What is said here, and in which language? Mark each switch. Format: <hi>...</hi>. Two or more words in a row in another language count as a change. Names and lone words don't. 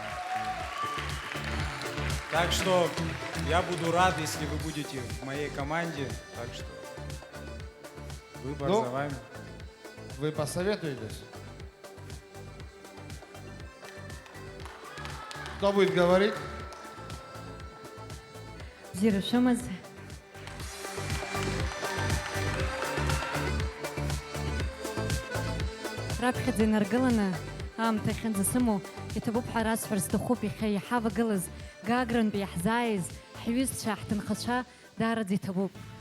<ru>Так что я буду рад, если вы будете в моей команде. Так что выбор за вами. Вы посоветуетесь? Кто будет говорить?</ru> <ab>Зирушамаз. Раԥхьаӡа инаргыланы аамҭа ахьынӡасымоу иҭабуп ҳәа расҳәар сҭахуп иахьа иҳавагылаз Гагрантәи иаҳзааиз ҳҩызцәа, ҳҭынхацәа даараӡа иҭабуп.</ab>